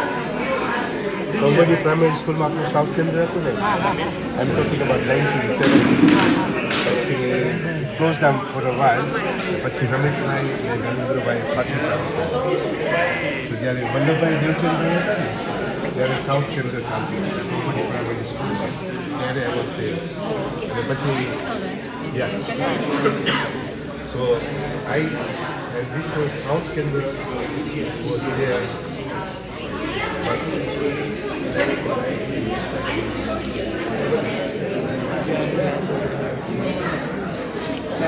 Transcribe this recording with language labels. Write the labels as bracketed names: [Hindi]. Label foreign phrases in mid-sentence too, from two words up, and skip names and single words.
[English] Somebody primary school [Gujarati] માં આપણું સાઉથ કેન્દ્ર હતું ને [English] I'm talking about 1970. પછી closed down for a while. [Gujarati] પછી રમેશ ભાઈ અને નરેન્દ્ર ભાઈ પાછું ચાલુ. તો જ્યારે વલ્લભભાઈ દેવચંદ હતા ને ત્યારે સાઉથ કેન્દ્ર ચાલતું [English] somebody primary school [Gujarati] ત્યારે [English] I was there. [Gujarati] અને પછી yeah. [English] So and this was South Kendra was there. But